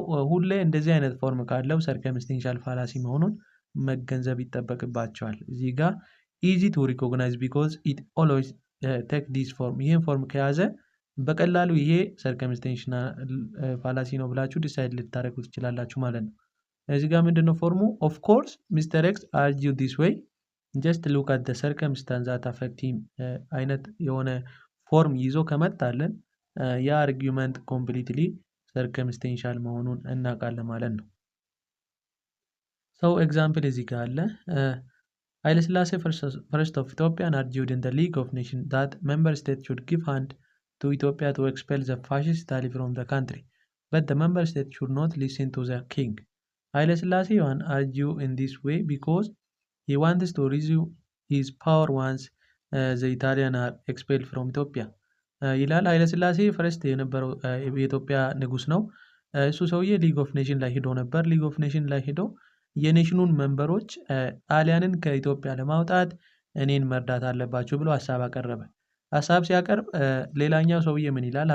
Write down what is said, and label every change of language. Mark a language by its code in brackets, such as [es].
[am] ሁሌ እንደዚህ አይነት ፎርም ካለው ሰርከምስቴንሻል ፋላሲ መሆኑን መገንዘብ ይጠበቅባቸዋል። እዚህ ጋር [en] ኢዚ ቱ ሪኮግናይዝ ቢኮዝ ኢት ኦልዌይስ ቴክ ዲስ ፎርም። [am] ይህን ፎርም ከያዘ በቀላሉ ይሄ ሰርከምስቴንሻል ፋላሲ ነው ብላችሁ ዲሳይድ ልታደርጉ ትችላላችሁ ማለት ነው። እዚህ ጋር ምንድነው ፎርሙ? [en] ኦፍ ኮርስ ሚስተር ኤክስ አርጊው ዲስ ዌይ ጀስት ሉክ አት ዘ ሰርከምስታንስ ዛት አፌክት ሂም [am] አይነት የሆነ ፎርም ይዞ ከመጣለን ያ [en] አርጊውመንት ኮምፕሊትሊ [am] ሰርከምስቴንሻል መሆኑን እናውቃለን ማለት ነው። ሰው ኤግዛምፕል እዚህ ጋር አለ። [en] ኃይለ ሥላሴ ፈርስት ኦፍ ኢትዮጵያን argued in the League of Nations that member states should give hand to Ethiopia to expel the fascist Italy from the country, but the member states should not listen to the king. [am] ኃይለ ሥላሴ [en] argue in this way because he wants to resume his power once the Italian are expelled from Ethiopia [am] ይላል። ኃይለ ሥላሴ ፈርስት የነበረው የኢትዮጵያ ንጉስ ነው። እሱ ሰውዬ ሊግ ኦፍ ኔሽን ላይ ሄዶ ነበር። ሊግ ኦፍ ኔሽን ላይ ሄዶ የኔሽኑን መንበሮች ጣሊያንን ከኢትዮጵያ ለማውጣት እኔን መርዳት አለባቸው ብሎ ሀሳብ አቀረበ። ሀሳብ ሲያቀርብ ሌላኛው ሰውዬ ምን ይላል?